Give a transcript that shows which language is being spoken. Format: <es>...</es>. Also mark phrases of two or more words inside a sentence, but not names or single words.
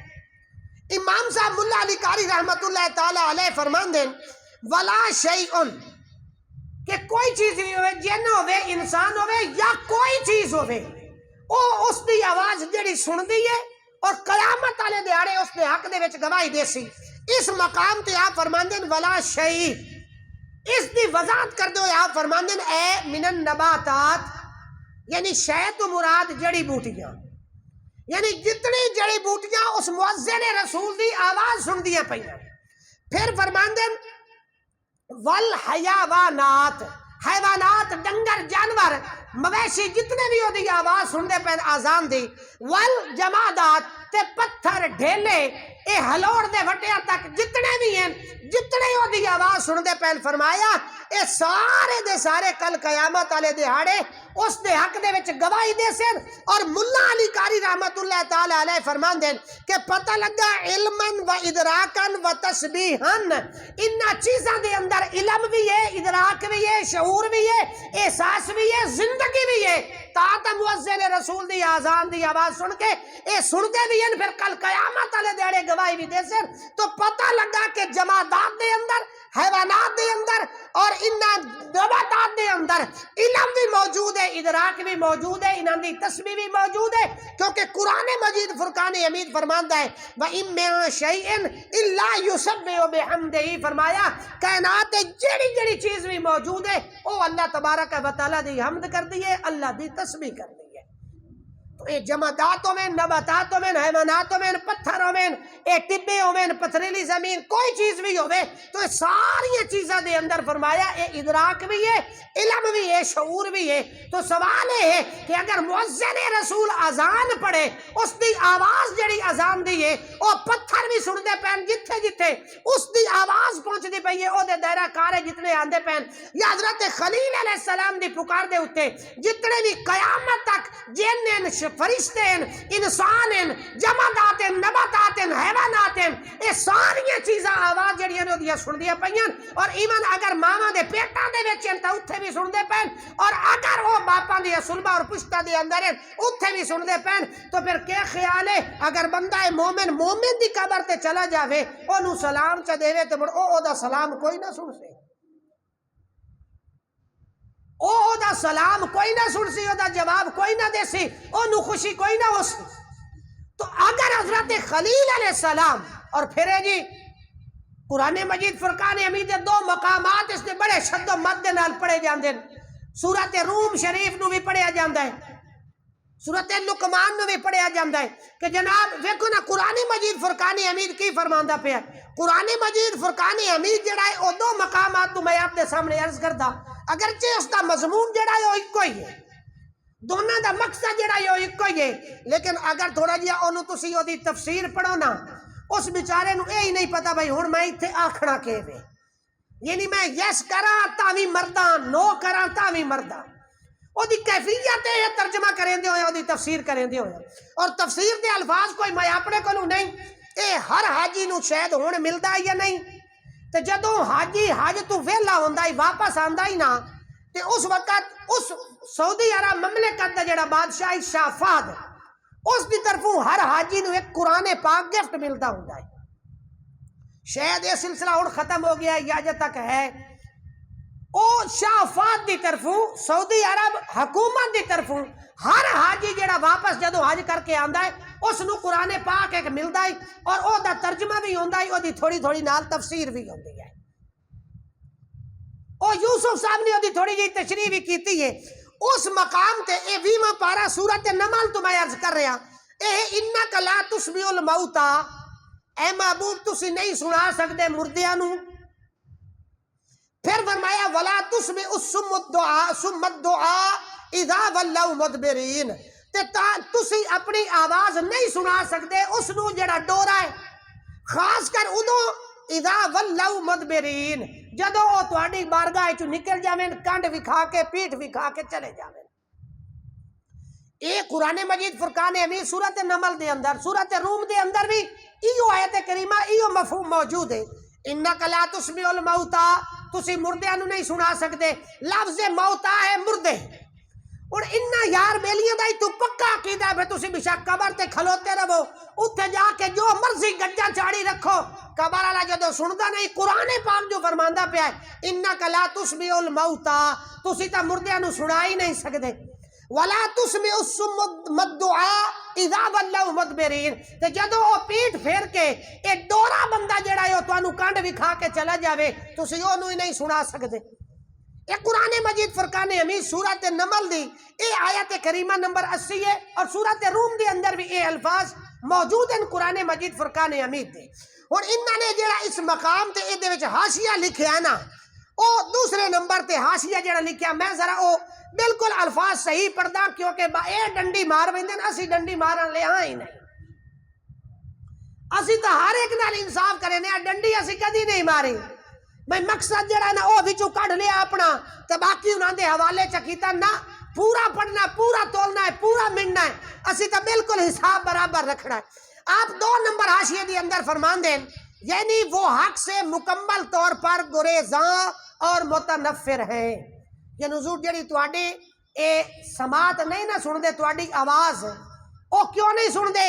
<pa>امام صاحب ملا علی قاری رحمت اللہ تعالی علیہ فرمان دیں</pa> <ar>ولا شیئن,</ar> <pa>کہ کوئی چیز بھی ہوئے, جن ہوئے, انسان ہوئے, یا کوئی چیز ہوئے, او اس دی آواز جڑی سن دی ہے اور قیامت والے دیہاڑے اس دے حق دے وچ گواہی دے سی. اس مقام تے آپ فرمان دیں</pa> <ar>ولا شیء,</ar> <pa>اس دی وضاحت کر دو, آپ فرمان دیں اے</pa> <ar>من النباتات,</ar> <pa>یعنی شے تو مراد جڑی بوٹیاں, یعنی جتنی جڑی بوٹیاں اس مؤذن رسول دی آواز سن دیا پئیاں. پھر فرمان دیں والحیوانات, حیوانات, ڈنگر, جانور, مویشی جتنے بھی ہو دی آواز سن دے پہن آزان دی. والجمادات, تے پتھر, ڈھیلے, اے ہلوڑ دے وٹیاں تک جتنے بھی ہیں, جتنے ہو دی آواز سن دے پہن فرمایا اے سارے دے سارے کل قیامت والے دہاڑے اس دے حق دے وچ گواہی دے سن. اور ملا علی قاری رحمت اللہ تعالی علیہ فرمان دیں کہ پتہ لگا</pa> <ar>علماً و ادراکاً و تسبیحاً,</ar> <pa>انہاں چیزاں دے اندر علم بھی ہے, ادراک بھی ہے, شعور بھی ہے, احساس بھی ہے, زندگی بھی ہے. تا مؤذن رسول دی آزان دی آواز سن کے اے سنتے بھی ہیں, پھر کل قیامت والے دیہڑے گواہی بھی دے سن. تو پتہ لگا کہ جمادات دے اندر, حیوانات دے اندر اور انہاں نباتات دے اندر علم بھی موجود ہے, ادراک بھی موجود ہے, انہاں دی تسبیح بھی موجود ہے, کیونکہ قرآن مجید فرقان حمید فرماندا ہے</pa> <ar>وَإِن مِّن شَيْءٍ إِلَّا يُسَبِّحُ بِحَمْدِهِ,</ar> <pa>فرمایا کائنات جڑی جڑی چیز بھی موجود ہے وہ اللہ تبارک و تعالی دی حمد کر دی ہے, اللہ دی تسبیح کر دی ہے. تو اے جماداتوں میں, نباتاتوں میں, حیواناتوں میں, پتھروں میں, اے ٹبے ہوئے, پتھریلی زمین, کوئی چیز بھی ہوئے, تو ساری چیزاں دے اندر فرمایا اے ادراک بھی ہے, علم بھی ہے, شعور بھی ہے. تو سوال ہے کہ اگر مؤذن رسول اذان پڑھے, اس دی آواز جڑی اذان دی ہے او پتھر بھی سن دے پین, جتھے جتھے اس دی آواز پہنچ دی پئی ہے او دے دائرہ کارے جتنے آندے پین, یا حضرت خلیل علیہ السلام دی پکار دے اٹھے جتنے بھی قیامت تک جن, فرشتے, انسان, جمادات, نباتات, حیوانات, یہ ساری چیزاں آواز جڑیاں نے دیا سن دیا پئیاں. اور ایمن اگر ماما دے پیٹاں دے وچ تے اوتھے بھی سن دے پین, اور اگر وہ باپاں دی سلبہ اور پشتہ دے اندر ہیں اوتھے بھی سن دے پین, تو پھر کیا خیال ہے اگر بندہ مومن دی قبر تے چلا جاوے, اونوں سلام چا دے تے مڑ او دا سلام کوئی نہ سن سے, او دا سلام کوئی نہ سن سی, او دا جواب کوئی نہ دے سی, او نو خوشی کوئی نہ ہو سی. تو اگر حضرت خلیل علیہ السلام, اور پھر جی قرآن مجید فرقان حمید دو مقامات اس نے بڑے شد و مد نال پڑھے جاندے, سورت روم شریف نو بھی پڑھیا جاندہ ہے, سورت لقمان نو بھی پڑھیا جاندہ ہے کہ جناب ویکھو نا قرآن مجید فرقان حمید کی فرماندہ پہ ہے. قرآن مجید فرقان حمید جڑا ہے او دو مقامات تو میں آپ دے سامنے عرض کردا, اگرچہ اس کا مضمون جڑا ہے وہ ایک ہی ہے, دونوں دا مقصد جڑا ہے وہ ایک ہی ہے, لیکن اگر تھوڑا جہا اونوں تسی او دی تفسیر پڑھو نا, اس بیچارے نو اے ہی نہیں پتا بھائی ہن میں ایتھے آکھنا کہ وے, یعنی میں یس کرا تاوی مرداں، نو کرا تاوی مرداں، او دی کیفیت ہے ترجمہ کریں دے ہوئے، او دی تفسیر کریں دے ہوئے، اور تفسیر دے الفاظ کوئی میں اپنے کو نہیں، اے ہر حاجی نو شاید ہون ملدا ہے یا نہیں، تے جدوں حاجی حج تو ویلا ہوندا ہی واپس آندا ہی نا، تے اس وقت اس سعودی عرب مملکت دا جڑا بادشاہ شاہ فہد، اس دی طرفوں ہر حاجی نو ایک قرآن پاک گفٹ ملدا ہوندا ہے۔ شاید یہ سلسلہ اور ختم ہو گیا ہے یا اجے تک ہے، او شاہ فہد دی طرفوں سعودی عرب حکومت دی طرفوں ہر حاجی جڑا واپس جدو حج کر کے آندا ہے اس نو قرآن پاک ایک ملدا ہے، اور او دا ترجمہ بھی ہوندا ہے، او دی تھوڑی تھوڑی نال تفسیر بھی ہوندی ہے۔ او یوسف صاحب نے او دی تھوڑی جی تشریح بھی کیتی ہے اس مقام تے، اے 20واں پارہ سورۃ نمل تو میں عرض کر رہا، اے</pa> <ar>انک لا تسمع الموتى،</ar> <pa>اے محبوب تسی نہیں سنا سکتے مردیاں نو، پھر فرمایا</pa> <ar>ولا تسمع الصم الدعاء اذا ولوا مدبرین،</ar> <pa>تے تسی اپنی آواز نہیں سنا سکتے اس نو جڑا ڈورا ہے، خاص کر ادو</pa> <ar>اذا ولوا مدبرین،</ar> <pa>جدو او تہاڈی بارگاہ چوں نکل جاویں، کنڈ وکھا کے پیٹھ وکھا کے چلے جاویں۔ اے قرآن مجید فرقان حمید سورۃ نمل دے اندر، سورۃ روم دے اندر بھی ایو آیت کریمہ ایو مفہوم موجود ہے،</pa> <ar>انک لا تسمع الموتى،</ar> <pa>تسی مردیاں نو نہیں سنا سکتے، لفظ موتا ہے مردے، اور انہاں یار بیلیاں دا تو پکا عقیدہ ہے، تسی بشک قبر تے کھلوتے رہو، اتھے جا کے جو مرضی گجا چاڑی رکھو، قبر والا جدو سندا نہیں، قرآن پاک جو فرماندا پیا ہے</pa> <ar>انک لا تسمع الموتى،</ar> <pa>تسی تا مردیاں نو سنا ہی نہیں سکتے،</pa> <ar>ولا تسمع الصم الدعاء اذا ولوا مدبرین،</ar> <pa>تے جدو او پیٹھ پھیر کے اے ڈورا بندہ جڑا ہے او تانوں کنڈ وکھا کے چلا جاوے، تسی اونوں ہی نہیں سنا سکتے۔ اے قرآن مجید فرقان حمید سورۃ نمل دی اے آیت کریمہ نمبر 80 ہے، اور سورۃ روم دے اندر بھی اے الفاظ موجود ہیں قرآن مجید فرقان حمید دے، اور انہاں نے جڑا اس مقام تے اے دے وچ حاشیہ لکھیا ہے نا، او دوسرے نمبر تے حاشیہ جڑا لکھیا، میں ذرا او بالکل الفاظ صحیح پڑھدا کیونکہ اے ڈنڈی مار ویندے، اسی ڈنڈی مارن لے ہاں ہی نہیں، اسی تو ہر ایک نال انصاف کرے نے، ڈنڈی اسی کدی نہیں ماری، میں مقصد جڑا نا او وچوں کڈ لیا اپنا تے باقی انہاں دے حوالے چ کیتا نہ، پورا پڑھنا، پورا تولنا ہے، پورا مننا ہے، اسی تو بالکل حساب برابر رکھنا ہے۔ آپ 2 نمبر حاشیے دے اندر فرمان دیں، یعنی</pa> <ur>وہ حق سے مکمل طور پر گریزاں اور متنفر ہیں،</ur> <pa>یعنی حضور جڑی تواڈی اے سماعت نہیں نہ سن دے، تواڈی آواز او کیوں نہیں سن دے؟</pa>